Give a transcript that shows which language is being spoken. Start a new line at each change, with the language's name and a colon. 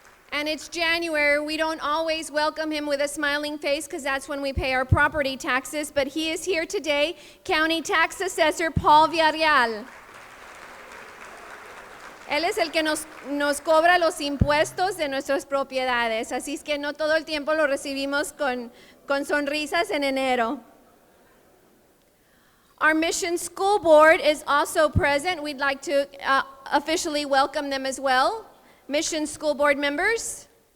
English: And it's January, we don't always welcome him with a smiling face because that's when we pay our property taxes, but he is here today, County Tax Assessor Paul Villarreal.
Spanish: Él es el que nos cobra los impuestos de nuestras propiedades, así es que no todo el tiempo lo recibimos con sonrisas en enero.
English: Our Mission School Board is also present. We'd like to officially welcome them as well. Mission School Board members.